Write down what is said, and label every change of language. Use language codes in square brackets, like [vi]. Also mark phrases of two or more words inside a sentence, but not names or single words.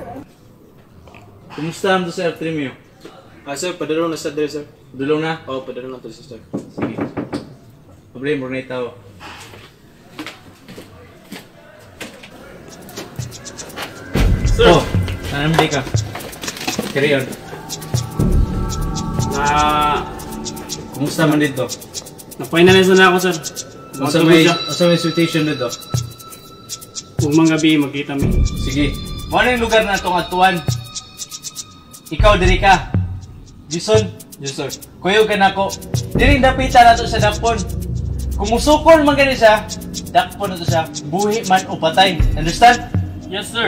[ceb] Kumusta ang sa Artemio? Sir, padulong na sa dere, sir. Padulong na? Oo, padulong na to, sir. Sige. Problema, mo na itaw. Sir! Oh, nanamdi ka. Carry on. Kumusta man dito? Na-finalize na ako, sir. Kumusta may invitation dito? Kung mga gabi, magkita mi. Sige. Ano yung lugar na itong atuan? Ikaw, diri ka. Jason, kuyo ka na ko. Diring dapita na to sa dakpon. Kung musukol man gani siya, dakpon na to siya. Buhi man o patay. [en] Understand? Yes, sir.